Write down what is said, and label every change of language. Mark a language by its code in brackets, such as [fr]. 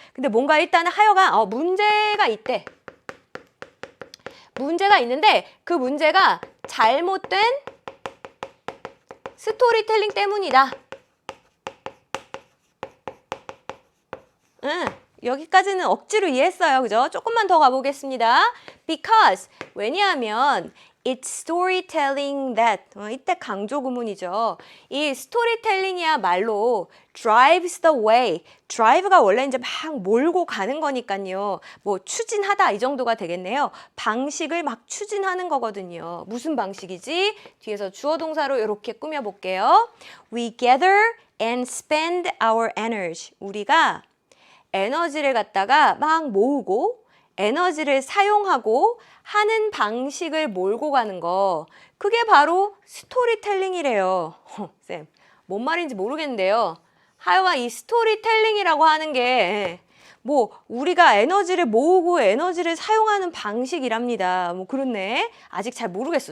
[ko] 근데 뭔가 일단 하여간 문제가 있대. 문제가 있는데 그 문제가 잘못된 스토리텔링 때문이다. 여기까지는 억지로 이해했어요. 그죠? 조금만 더 가보겠습니다. Because, 왜냐하면 [en] it's storytelling that, [ko] 이때 강조 구문이죠. 이 스토리텔링이야말로 [en] drives the way. [ko] drive가 원래 이제 막 몰고 가는 거니까요. 추진하다 이 정도가 되겠네요. 방식을 막 추진하는 거거든요. 무슨 방식이지? 뒤에서 주어 동사로 이렇게 꾸며볼게요. [en] We gather and spend our energy. [ko] 우리가 에너지를 갖다가 막 모으고 에너지를 사용하고 하는 방식을 몰고 가는 거, 그게 바로 스토리텔링이래요. 쌤, 뭔 말인지 모르겠는데요. 하여간 이 스토리텔링이라고 하는 게 우리가 에너지를 모으고 에너지를 사용하는 방식이랍니다. 그렇네. 아직 잘 모르겠어.